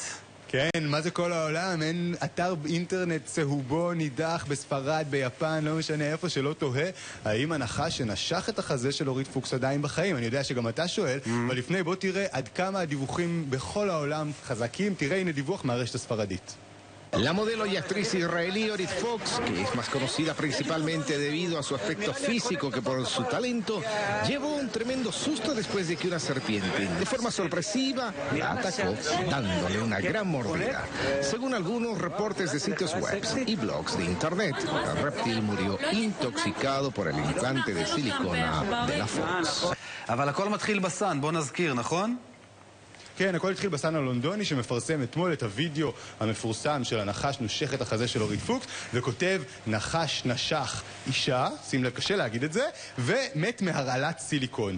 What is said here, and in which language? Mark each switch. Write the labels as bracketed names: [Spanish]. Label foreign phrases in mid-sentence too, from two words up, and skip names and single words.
[Hebrew] כן, מה זה כל העולם? אין אתר אינטרנט צהובו, נידח, בספרד, ביפן, לא משנה איפה שלא תוהה. האם הנחש שנשך את החזה של אורית פוקס עדיין בחיים? אני יודע שגם אתה שואל, אבל לפני בוא תראה עד כמה הדיווחים בכל העולם חזקים. תראה, הנה דיווח מהרשת הספרדית. [Spanish] La modelo y actriz israelí Orit Fox, que es más conocida principalmente debido a su aspecto físico que por su talento, llevó un tremendo susto después de que una serpiente, de forma sorpresiva, la atacó, dándole una gran mordida. Según algunos reportes de sitios web y blogs de internet, el reptil murió intoxicado por el implante de silicona de la Fox. [Hebrew] אבל הכל מתחיל בסן, בוא נזכיר, נכון? כן, הכל התחיל בסן הלונדוני שמפרסם אתמול את הוידאו המפורסם של הנחש נושך את החזה של אורית פוקס וכותב נחש נשך אישה, שים לב קשה להגיד את זה, ומת מהרעלת סיליקון.